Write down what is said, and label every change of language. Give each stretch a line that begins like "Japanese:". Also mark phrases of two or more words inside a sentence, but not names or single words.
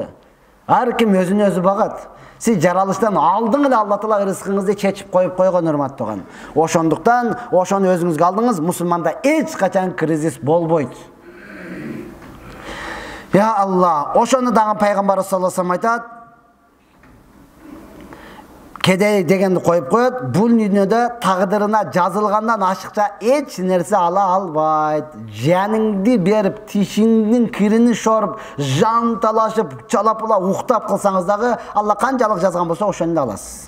Kyrgyz: Ар ким өзүн өзү багат. Сиз жаралыштан алдың эле Алла Таала рызкыңызды чечип коюп койгон, урматтуу тууган. Ошондуктан ошону өзүңүзгө алдыңыз, мусулманда эч качан кризис болбойт. Я Алла, ошону дагы пайгамбарыбыз
Arabic: صلى الله عليه وسلم
Kyrgyz: айтат. Кедей дегенди коюп коет, бул дүйнөдө тагдырына жазылгандан ашыкча эч нерсе ала албайт. Жаныңды берип, тишиңдин кирини шоруп, жан талашып, чалапыла уктап кылсаңыз дагы, Алла канчалык жазган болсо ошону эле аласыз.